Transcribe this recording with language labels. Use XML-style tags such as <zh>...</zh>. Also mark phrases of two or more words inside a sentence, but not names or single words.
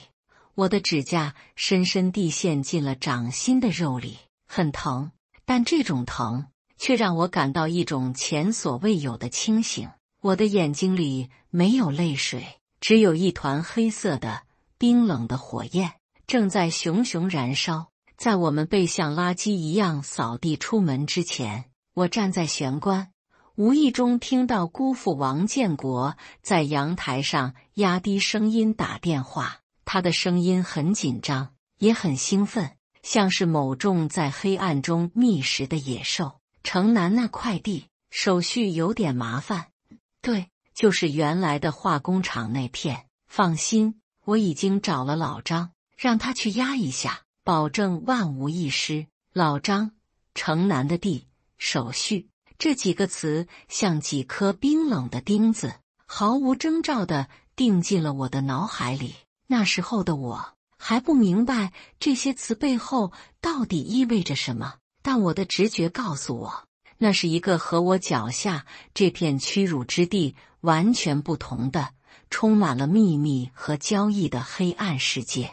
<zh>我的指甲深深地陷進了掌心的肉裡，很疼，但這種疼卻讓我感到一種前所未有的清醒。我的眼睛裡沒有淚水，只有一團黑色的、冰冷的火焰正在熊熊燃燒。在我們被像垃圾一樣掃地出門之前，我站在玄關，無意中聽到姑父王建國在陽台上壓低聲音打電話。他的聲音很緊張，也很興奮，像是某種在黑暗中覓食的野獸。城南那塊地手續有點麻煩。對，就是原來的化工廠那片。放心，我已經找了老張，讓他去壓一下，保證萬無一失。老張，城南的地，手續，這幾個詞像幾顆冰冷的釘子，毫無徵兆地釘進了我的腦海裡。那時候的我還不明白這些詞背後到底意味着什麼，但我的直覺告訴我，那是一個和我腳下這片屈辱之地完全不同的、充滿了秘密和交易的黑暗世界。</zh>